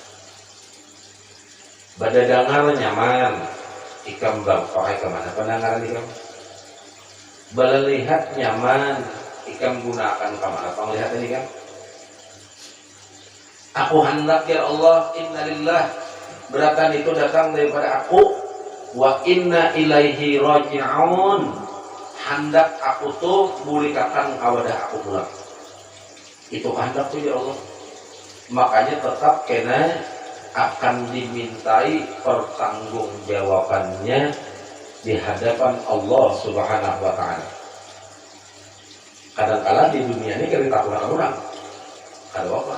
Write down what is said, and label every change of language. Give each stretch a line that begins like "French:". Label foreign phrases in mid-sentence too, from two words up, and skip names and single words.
Banjar: Badadangar nyaman, ikam pakai kemana pendengaran ikam? Balelihat nyaman, ikam gunakan kemana penglihatan ikam? Aku hendak ya Allah, innalillah, beratan itu datang daripada aku,
Arabic: وإنا إليه راجعون,
Banjar: hendak aku tuh mulikakan kawadah aku pulang. Itu hendak tuh ya Allah. Makanya tetap kena akan dimintai pertanggungjawabannya di hadapan Allah
Arabic: سبحانه وتعالى.
Banjar: Kadang-kadang di dunia ini kita takutkan orang, ada apa?